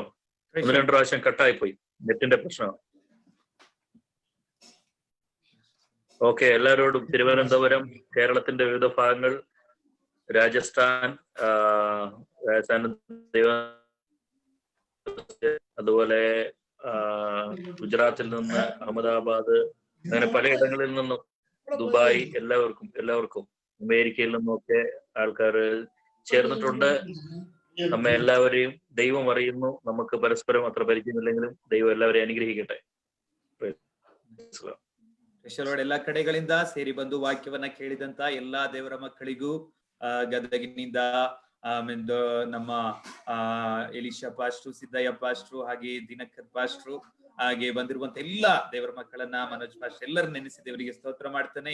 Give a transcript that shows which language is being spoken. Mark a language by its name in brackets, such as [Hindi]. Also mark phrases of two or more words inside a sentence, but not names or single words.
[Malayalam] 1-2 പ്രാവശ്യം കട്ടായി പോയി, നെറ്റിന്റെ പ്രശ്നമാണ്. ഓക്കെ, എല്ലാവരോടും തിരുവനന്തപുരം, കേരളത്തിന്റെ വിവിധ ഭാഗങ്ങൾ, രാജസ്ഥാൻ, അതുപോലെ ഗുജറാത്തിൽ നിന്ന്, അഹമ്മദാബാദ്, അങ്ങനെ പലയിടങ്ങളിൽ നിന്നും, ദുബായ്, എല്ലാവർക്കും അമേരിക്കയിൽ നിന്നൊക്കെ ആൾക്കാർ ചേർന്നിട്ടുണ്ട്. നമ്മെ എല്ലാവരെയും ദൈവം അറിയുന്നു. നമുക്ക് പരസ്പരം അത്ര പരിചയമില്ലെങ്കിലും ദൈവം എല്ലാവരെയും അനുഗ്രഹിക്കട്ടെ. [Kannada] ಎಲ್ಲಾ ಕಡೆಗಳಿಂದ ಸೇರಿ ಬಂದು ವಾಕ್ಯವನ್ನ ಕೇಳಿದಂತ ಎಲ್ಲಾ ದೇವರ ಮಕ್ಕಳಿಗೂ ಗದಗಿನಿಂದ ನಮ್ಮ ಎಲಿಶಾ ಪಾಸ್ಟ್ರು, ಸಿದ್ದಯ್ಯ ಪಾಸ್ಟ್ರು, ಹಾಗೆ ದಿನಕರ್ ಪಾಸ್ಟ್ರು, ಹಾಗೆ ಬಂದಿರುವಂತ ಎಲ್ಲಾ ದೇವರ ಮಕ್ಕಳನ್ನ, ಮನೋಜ್ ಪಾಸ್ಟ್ರು ಎಲ್ಲರನ್ನ ನೆನೆಸಿ ದೇವರಿಗೆ ಸ್ತೋತ್ರ ಮಾಡ್ತಾನೆ.